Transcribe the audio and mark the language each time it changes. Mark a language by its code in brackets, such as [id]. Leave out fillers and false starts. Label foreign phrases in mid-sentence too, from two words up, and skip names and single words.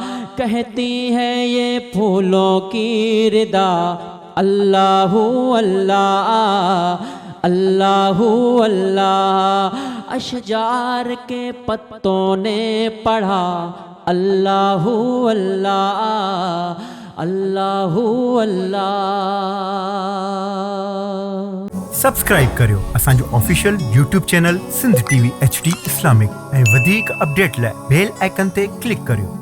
[ur] کہتی ہے یہ پھولوں کی ردا اللہ اللہ اللہ اللہ، اشجار کے پتوں نے پڑھا اللہ اللہ اللہ اللہ۔ [sd] سبسکرائب करियो असांजो [en] official YouTube channel [sd] सिंध टीवी HD इस्लामिक ऐं वधीक अपडेट लाइ [en] bell icon [sd] ते क्लिक करियो।